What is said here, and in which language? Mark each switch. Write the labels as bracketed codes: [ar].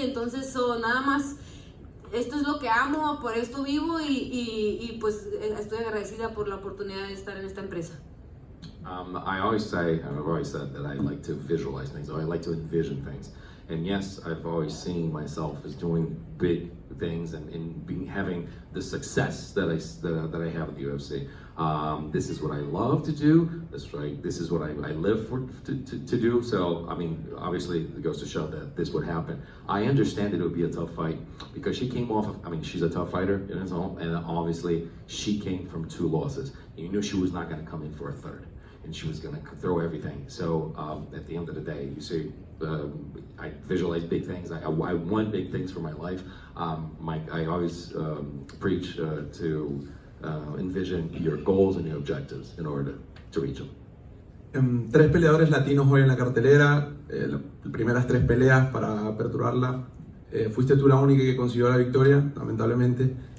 [es] Entonces nada más, esto es lo que amo, por esto vivo, y pues estoy agradecida por la oportunidad de estar en esta empresa. [en] I've always said that I like to visualize things, or I like to envision things. And yes, I've always seen myself as doing big things and having the success that I have at the UFC. This is what I love to do. This is what I live for to do. So, I mean, obviously, it goes to show that this would happen. I understand that it would be a tough fight because she came off of, I mean, she's a tough fighter, you know, and obviously she came from 2 losses. You knew she was not going to come in for a third, and she was going to throw everything. So, at the end of the day, you see, I visualize big things. I want big things for my life. I always preach to envision your goals and your objectives in order to reach them. [es] 3 peleadores latinos hoy en la cartelera, las primeras 3 peleas para aperturarla. Fuiste tú la única que consiguió la victoria, lamentablemente.